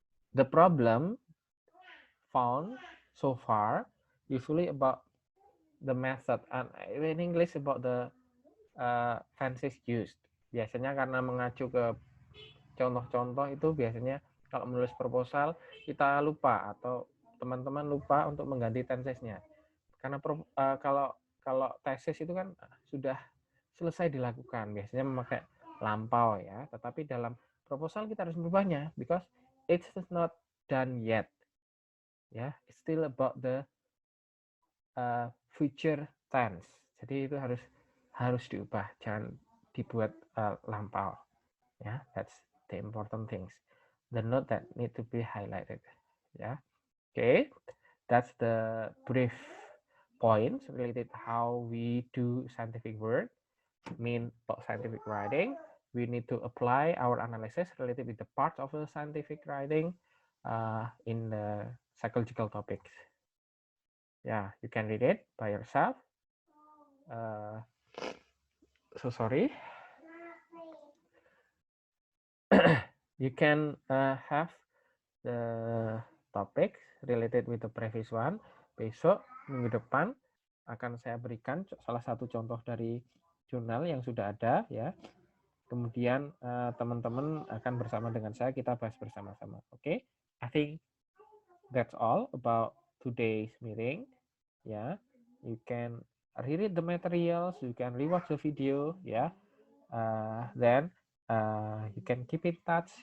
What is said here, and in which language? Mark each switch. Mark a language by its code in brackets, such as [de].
[en] The problem found so far usually about the method, and in English about the tenses used. [id] Biasanya karena mengacu ke contoh-contoh itu biasanya kalau menulis proposal kita lupa atau teman-teman lupa untuk mengganti tensesnya. Karena kalau tesis itu kan sudah selesai dilakukan, biasanya memakai lampau ya. Tetapi dalam proposal kita harus merubahnya [en] because it's not done yet. [id] ya. [en] It's still about the future tense. [id] Jadi itu harus diubah, jangan dibuat lampau. [en] Ya, that's the important things. The note that need to be highlighted. Ya, okay. That's the brief points related how we do scientific work. Mean about scientific writing. We need to apply our analysis related with the parts of the scientific writing in the psychological topics. Yeah, you can read it by yourself. So sorry. You can have the topic related with the previous one. [id] Besok minggu depan akan saya berikan salah satu contoh dari jurnal yang sudah ada ya. Kemudian teman-teman akan bersama dengan saya kita bahas bersama-sama. [en] Oke, I think that's all about today's meeting. Ya, you can read the materials, you can rewatch the video. Ya, then you can keep in touch.